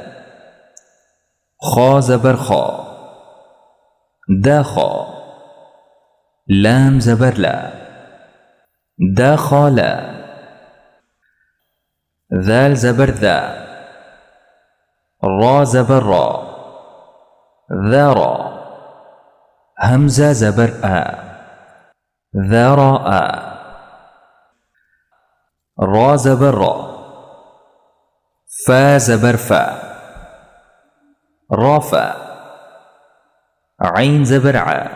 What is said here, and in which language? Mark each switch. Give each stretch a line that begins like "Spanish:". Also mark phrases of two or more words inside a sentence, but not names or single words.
Urdu: خا زبر خا، دخا، لام زبر لا، دخلا، ذال زبر ذا, را زبر را,
Arabic: ذرا,
Urdu: همزة زبر آ، ذرا، را زبر را, فا زبر فا، رفا، عین زبر آ,